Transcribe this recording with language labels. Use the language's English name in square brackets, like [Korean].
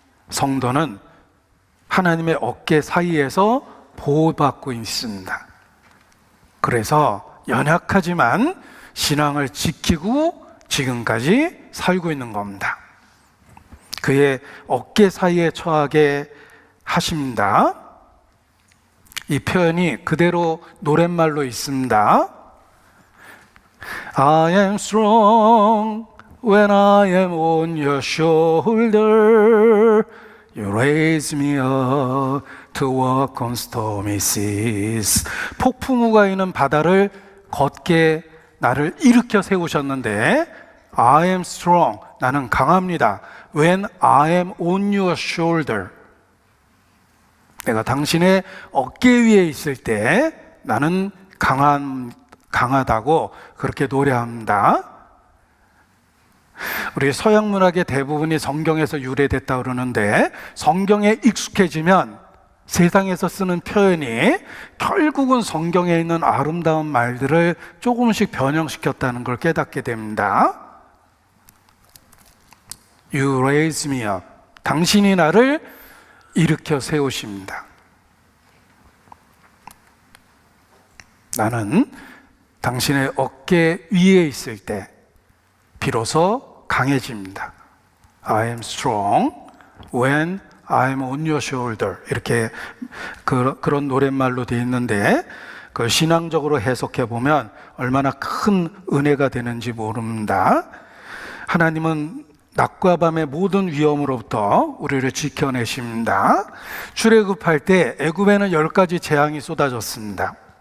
[Korean] 성도는 하나님의 어깨 사이에서 보호받고 있습니다. 그래서 연약하지만 신앙을 지키고 지금까지 살고 있는 겁니다. 그의 어깨 사이에 처하게 하십니다. 이 표현이 그대로 노랫말로 있습니다. [English] I am strong when I am on your shoulder. You raise me up to walk on stormy seas. [Korean] 폭풍우가 있는 바다를 걷게 나를 일으켜 세우셨는데 [English] I am strong. [Korean] 나는 강합니다. [English] When I am on your shoulder. [Korean] 내가 당신의 어깨 위에 있을 때 나는 강하다고 그렇게 노래합니다. 우리 서양 문학의 대부분이 성경에서 유래됐다 그러는데 성경에 익숙해지면 세상에서 쓰는 표현이 결국은 성경에 있는 아름다운 말들을 조금씩 변형시켰다는 걸 깨닫게 됩니다. [English] You raise me up. [Korean] 당신이 나를 일으켜 세우십니다. 나는 당신의 어깨 위에 있을 때 비로소 강해집니다. [English] I am strong when I am on your shoulder. [Korean] 이렇게 그런 노랫말로 되어 있는데 그 신앙적으로 해석해 보면 얼마나 큰 은혜가 되는지 모릅니다. 하나님은 낮과 밤의 모든 위험으로부터 우리를 지켜내십니다. 출애굽할 때 애굽에는 10가지 재앙이 쏟아졌습니다.